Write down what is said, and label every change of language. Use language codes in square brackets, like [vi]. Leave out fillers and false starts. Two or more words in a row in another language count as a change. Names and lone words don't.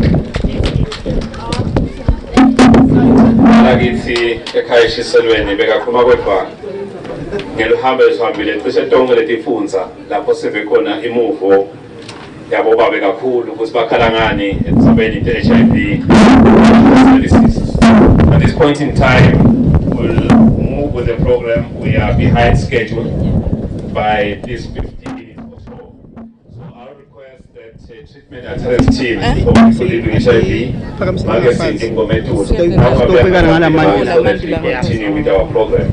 [ss] Lakithi ekhaya SHISELWENI bekakhuluma kwedwa ngeluhambo esihambile cishe tonke letifundza lapho sive khona imuvo yabo babe kakhulu ukuthi bakhala ngani ekusabeni i-HIV services. [en] At this point in time we'll move with the program. We are behind schedule by this 15 minutes or so. So I'll request that treatment attendance team of people living with HIV continue with our program.